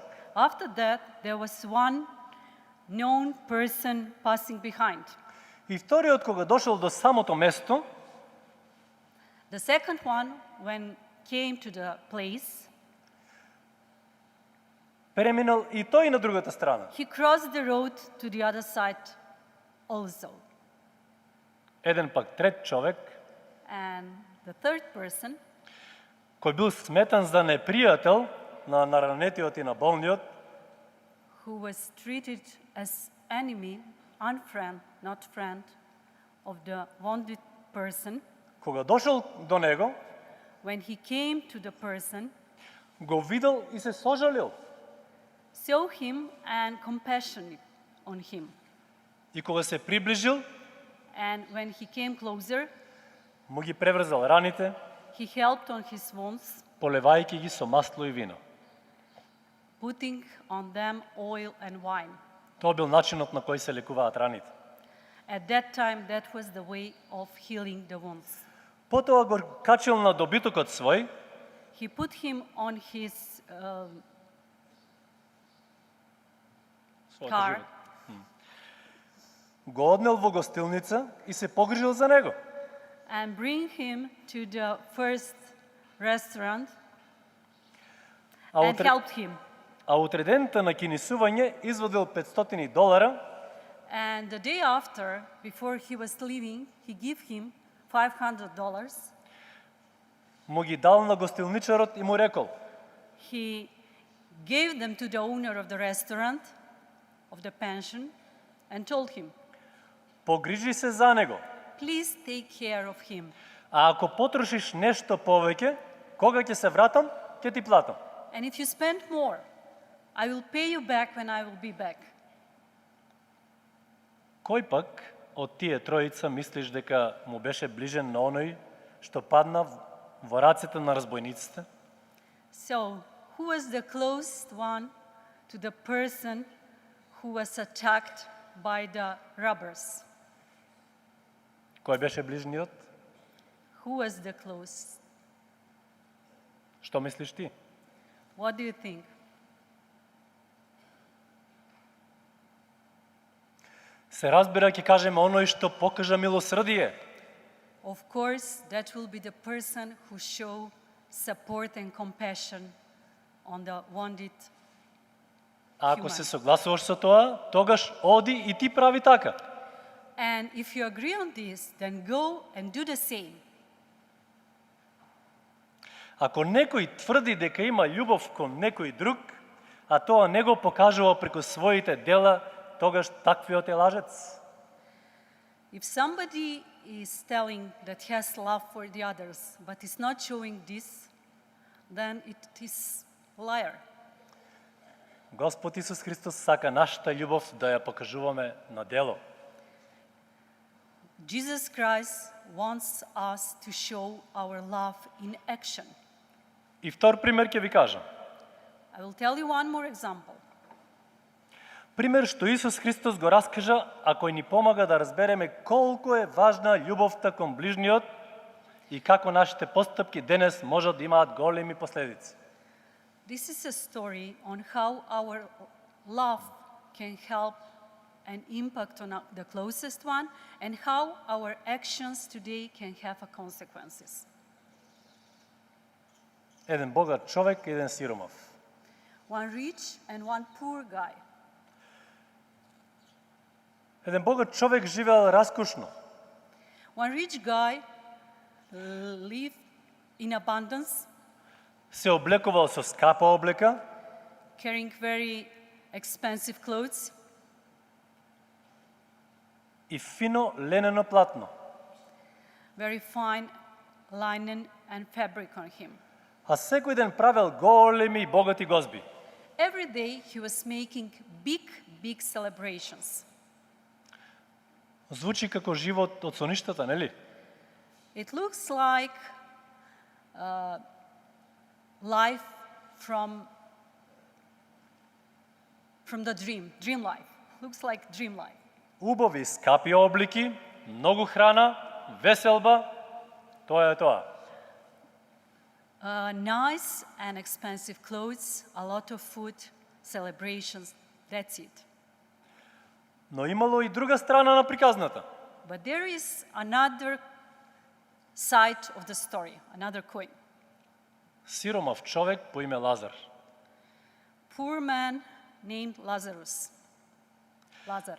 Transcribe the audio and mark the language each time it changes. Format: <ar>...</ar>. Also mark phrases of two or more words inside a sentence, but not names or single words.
<en>After that, there was one known person passing behind.</en> <mk>И вториот кога дошол до самото место,</mk> <en>The second one, when came to the place,</en> <mk>преминал и тој на другата страна.</mk> <en>he crossed the road to the other side also.</en> <mk>Еден пак трет човек,</mk> <en>And the third person,</en> <mk>кој бил сметан за непријател на ранетиот и на болниот,</mk> <en>who was treated as enemy, unfriend, not friend, of the wounded person,</en> <mk>кога дошол до него,</mk> <en>when he came to the person,</en> <mk>го видел и се сожалил.</mk> <en>saw him and compassionate on him.</en> <mk>И кога се приближил,</mk> <en>And when he came closer,</en> <mk>му ги преврзал раните,</mk> <en>he helped on his wounds,</en> <mk>полевајќи ги со масло и вино.</mk> <en>putting on them oil and wine.</en> <mk>Тоа бил начинот на кој се лекуваат раните.</mk> <en>At that time, that was the way of healing the wounds.</en> <mk>Потоа го качил на добитокот свој,</mk> <en>He put him on his</en> <mk>својот</mk> <en>car</en> <mk>живот. Го однел во гостилница и се погрижил за него.</mk> <en>and bring him to the first restaurant А and helped him.</en> <mk>утредената на кинисување извадил $500</mk> <en>And the day after, before he was leaving, he gave him $500.</en> <mk>му ги дал на гостилничарот и му рекол:</mk> <en>He gave them to the owner of the restaurant, of the pension, and told him,</en> <mk>погрижи се за него.</mk> <en>please take care of him.</en> <mk>А ако потрошиш нешто повеќе, кога ќе се вратам, ќе ти платам.</mk> <en>And if you spend more, I will pay you back when I will be back.</en> <mk>Кој пак од тие тројца мислиш дека му беше ближен на оној што падна во рацете на разбойниците?</mk> <en>So, who was the closest one to the person who was attacked by the robbers?</en> <mk>Кој беше ближниот?</mk> <en>Who was the closest?</en> <mk>Што мислиш ти?</mk> <en>What do you think?</en> <mk>Се разбира, ќе кажеме оној што покажа милосрдие.</mk> <en>Of course, that will be the person who show support and compassion on the wounded.</en> <mk>А ако Human. се согласуваш со тоа, тогаш оди и ти прави така.</mk> <en>And if you agree on this, then go and do the same.</en> <mk>Ако некој тврди дека има љубов кон некој друг, а тоа не го покажува преку своите дела, тогаш таквиот е лажец.</mk> <en>If somebody is telling that he has love for the others, but is not showing this, then it is a liar.</en> <mk>Господ Исус Христос сака нашата љубов да ја покажуваме на дело.</mk> <en>Jesus Christ wants us to show our love in action.</en> <mk>И втор пример ќе ви кажам.</mk> <en>I will tell you one more example.</en> <mk>Пример што Исус Христос го раскажа, а кој ни помага да разбереме колку е важна љубовта кон ближниот и како нашите постапки денес можат да имаат големи последици.</mk> <en>This is a story on how our love can help and impact on the closest one, and how our actions today can have consequences.</en> <mk>Еден богат човек и еден сиромав.</mk> <en>One rich and one poor guy.</en> <mk>Еден богат човек живеел раскошно.</mk> <en>One rich guy lived in abundance,</en> <mk>Се облекувал со скапа облека,</mk> <en>carrying very expensive clothes,</en> <mk>и фино ленено платно.</mk> <en>very fine linen and fabric on him.</en> <mk>А секој ден правел големи и богати гозби.</mk> <en>Every day he was making big celebrations.</en> <mk>Звучи како живот од соништата, нели?</mk> <en>It looks like life from the dream life. Looks like dream life.</en> <mk>Убави, скапи облики, многу храна, веселба, тоа е тоа.</mk> <en>Nice and expensive clothes, a lot of food, celebrations, that's it.</en> <mk>Но имало и друга страна на приказната.</mk> <en>But there is another side of the story, another coin.</en> <mk>Сиромав човек по име Лазар.</mk> <en>Poor man named Lazarus. Lazar.</en>